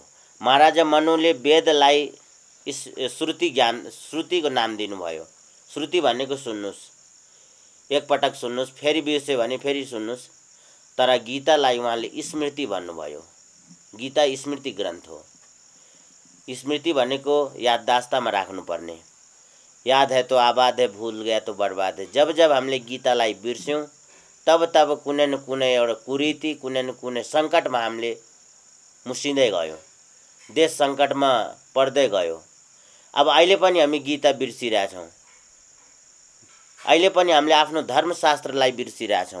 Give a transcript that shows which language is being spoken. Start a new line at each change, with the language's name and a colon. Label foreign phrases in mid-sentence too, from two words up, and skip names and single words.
Nepali: महाराजा मनुले वेदलाई श्रुतिको नाम दिनुभयो। श्रुति भनेको सुन्नुहोस्, एकपटक सुन्नुहोस्, फेरि बिर्स्यो भने फेरि सुन्नुहोस्। तर गीतालाई उहाँले स्मृति भन्नुभयो। गीता स्मृति ग्रन्थ हो। स्मृति भनेको याददास्तामा राख्नुपर्ने।
Hindi: याद है तो आबाद है, भूल गया तो बर्बाद है।
Nepali: जब जब हामीले गीतालाई बिर्स्यौँ तब तब कुनै न कुनै एउटा कुरीति, कुनै न कुनै सङ्कटमा हामीले मुसिँदै गयो, देश सङ्कटमा पर्दै गयो। अब अहिले पनि हामी गीता बिर्सिरहेछौँ। अहिले पनि हामीले आफ्नो धर्मशास्त्रलाई बिर्सिरहेछौँ।